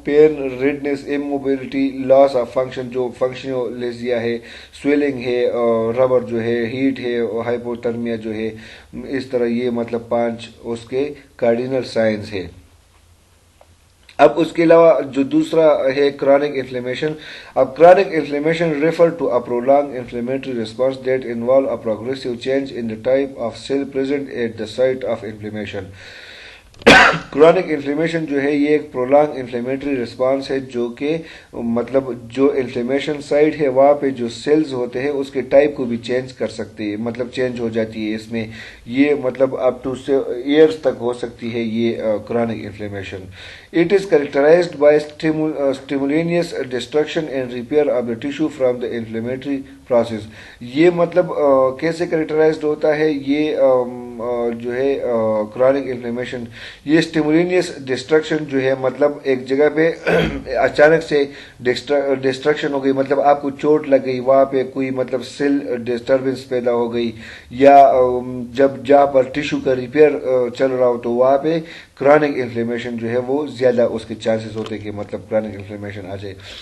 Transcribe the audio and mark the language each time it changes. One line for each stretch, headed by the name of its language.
Urdu: Pain, redness, اموبیلٹی، loss of function جو فنکشنلیزیا ہے، swelling ہے، ربر جو ہے، ہیٹ ہے، ہائپوترمیا جو ہے. اس طرح یہ مطلب 5 اس کے کارڈینل سائنز ہے. اب اس کے علاوہ جو دوسرا ہے کرونک انفلیمیشن.
English: اب chronic inflammation refer to a prolong inflammatory response that involve a progressive change in the type of cell present at the site of inflammation.
Urdu: Chronic inflammation جو ہے یہ ایک پرولانگ انفلیمیٹری ریسپانس ہے جو کہ مطلب جو انفلیمیشن سائٹ ہے وہاں پہ جو سیلز ہوتے ہیں اس کے ٹائپ کو بھی چینج کر سکتے ہیں، مطلب چینج ہو جاتی ہے اس میں. یہ مطلب اپ ٹو ایئرس تک ہو سکتی ہے یہ chronic inflammation.
English: It is characterized by stimultaneous destruction and repair of the tissue from the inflammatory process.
Urdu: یہ مطلب کیسے کریکٹرائزڈ ہوتا ہے یہ جو ہے کرونک انفلیمیشن، یہ اسٹیمولینیس ڈسٹرکشن جو ہے مطلب ایک جگہ پہ اچانک سے ڈسٹرکشن ہو گئی، مطلب آپ کو چوٹ لگ گئی، وہاں پہ کوئی مطلب سیل ڈسٹربنس پیدا ہو گئی، یا جب جہاں پر ٹیشو کا ریپیئر چل رہا ہو تو وہاں پہ کرونک انفلیمیشن جو ہے وہ زیادہ اس کے چانسز ہوتے ہیں کہ مطلب کرونک انفلیمیشن آ جائے.